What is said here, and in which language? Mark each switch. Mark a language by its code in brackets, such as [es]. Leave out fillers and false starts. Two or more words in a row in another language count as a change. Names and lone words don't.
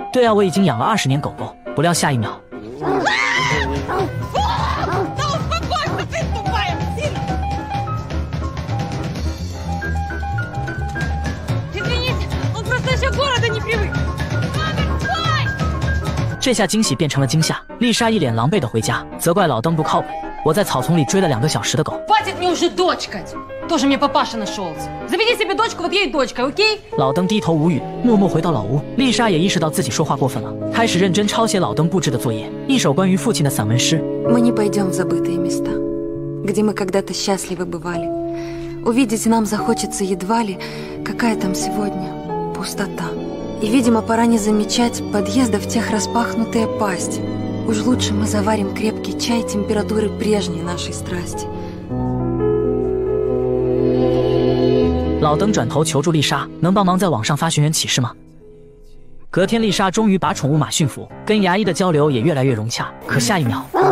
[zh] 对啊，我已经养了20年狗狗。不料下一秒，这下惊喜变成了惊吓，丽莎一脸狼狈的回家，责怪老登不靠谱。我在草丛里追了2个小时的狗。 [ru] Хватит мне уже дочкать! Тоже мне папаша нашелся. Заведи себе дочку, вот ей дочка, окей? [zh] 老登低头无语，默默回到老屋。丽莎也意识到自己说话过分了，开始认真抄写老登布置的作业，一首关于父亲的散文诗。 [ru] Мы не пойдем в забытые места, где мы когда-то счастливы бывали. Увидеть нам захочется едва ли, какая там сегодня пустота. И, видимо, пора не замечать подъездов тех распахнутые пасти. Уж лучше мы заварим крепкий чай температуры прежней нашей страсти. [zh] 老登转头求助丽莎，能帮忙在网上发寻人启事吗？隔天，丽莎终于把宠物马驯服，跟牙医的交流也越来越融洽。可下一秒，